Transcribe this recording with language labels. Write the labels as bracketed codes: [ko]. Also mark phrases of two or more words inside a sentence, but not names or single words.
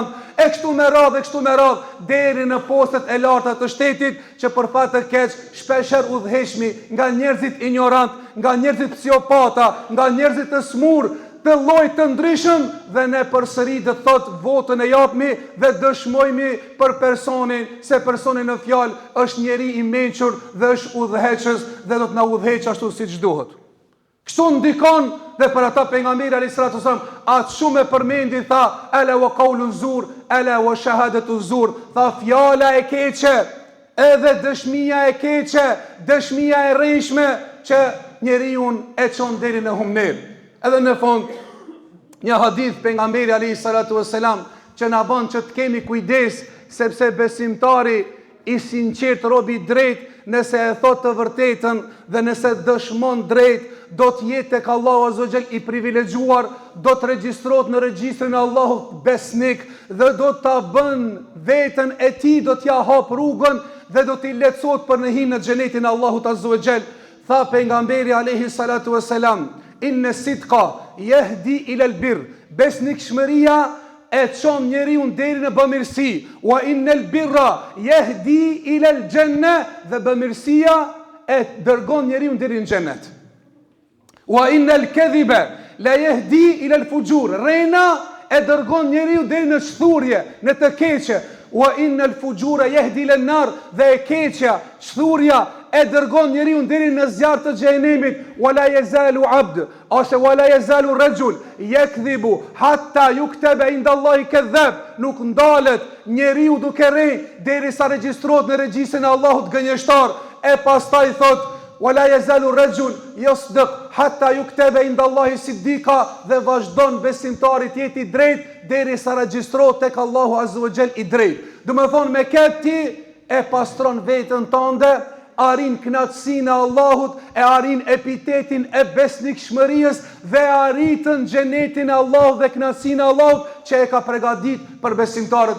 [sq] E kështu me radhë, deri në postet e larta të shtetit, që për fat të keq shpeshherë udhëheqmi nga njerëzit ignorant, nga njerëzit psihopata, nga njerëzit të smur, të lloj të ndryshëm, dhe ne përsëri do thot votën e japmi dhe dëshmojmë për personin se personi në fjalë është njeri i mençur dhe është udhëheqës dhe do të na udhëheq ashtu siç duhet. Kështu ndikon dhe për ata pejgamberi [ar] عليه الصلاة والسلام [sq] atë shumë e përmendi, tha: [ar] "ألا وقول الزور، ألا وشهادة الزور", [sq] tha fjala e keqe edhe dëshmia e keqe, dëshmia e rreshme që njeriu e çon deri në humner. Edhe në fund, një hadith pejgamberi [ar] عليه الصلاة والسلام [sq] që na bën që të kemi kujdes, sepse besimtari i sinqert, robi drejt, nëse e thot të vërtetën dhe nëse dëshmon drejt, do të jetë tek Allahu [ar] عز وجل [sq] i privilegjuar, do të regjistrohet në regjistrin e Allahut besnik dhe do ta bën veten e tij, do t'ja hap rrugën dhe do t'i lehtësohet për në hyrje në xhenetin e Allahut [ar] عز وجل. [sq] Tha pejgamberi [ar] عليه الصلاة والسلام: "إن الصدق يهدي إلى البر", [sq] besnikshmëria e çon njeriu deri në bamirësi. [ar] "وإن البر يهدي إلى الجنة", [sq] dhe bamirësia e dërgon njeriu deri në xhenet. [ar] "وإن الكذب لا يهدي إلى الفجور", [sq] rena e dërgon njeriu deri në çthurje, në të keqe. [ar] وإن الفجور يهدي إلى النار, [sq] dhe e keqja, çthurja e dërgon njeriu deri në zjarr të xhenemit. [ar] ولا يزال عبد، ose ولا يزال رجل يكذب حتى يكتب عند الله كذاب. [sq] Nuk ndalet njeriu duke rënë derisa regjistrohet në regjistrin e Allahut gënjeshtar. E pastaj thot [ar] ولا يزال رجل يصدق حتى يكتب عند الله صديقا, [sq] dhe vazhdon besimtari të jetë i drejtë derisa regjistrohet tek Allahu [ar] عز وجل [sq] i drejtë. Do të thonë me këtë ti e pastron veten tënde, arin knatësinë e Allahut, e arin epitetin e besnikshmërisë dhe arritën xhenetin e Allahut dhe knatësinë e Allahut që e ka përgatit për besimtarët.